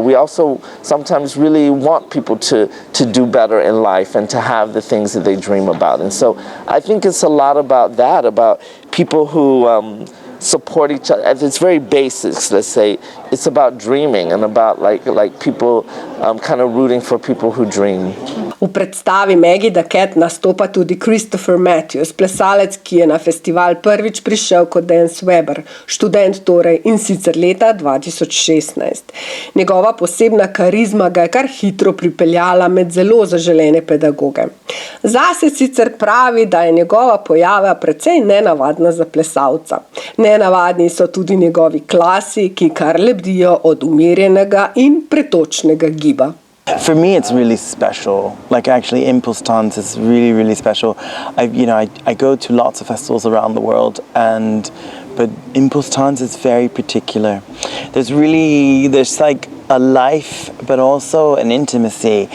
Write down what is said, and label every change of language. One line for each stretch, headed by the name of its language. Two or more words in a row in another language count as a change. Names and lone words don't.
English: We also sometimes really want people to do better in life and to have the things that they dream about. And so I think it's a lot about that, about people who support each other. At its very basics, let's say, it's about dreaming and about like people kind of rooting for people who dream.
Slovenian: V predstavi Maggie the Cat nastopa tudi Christopher Matthews, plesalec, ki je na festival prvič prišel kot
English: dance weber,
Slovenian: študent torej, in sicer leta 2016. Njegova posebna karizma ga je kar hitro pripeljala med zelo zaželene pedagoge. Zase sicer pravi, da je njegova pojava precej nenavadna za plesalca. Nenavadni so tudi njegovi klasi, ki kar lebdijo od umirjenega in pretočnega giba.
English: For me, it's really special. Like actually, ImPulsTanz is really, really special. I go to lots of festivals around the world, but ImPulsTanz is very particular. There's like a life, but also an intimacy.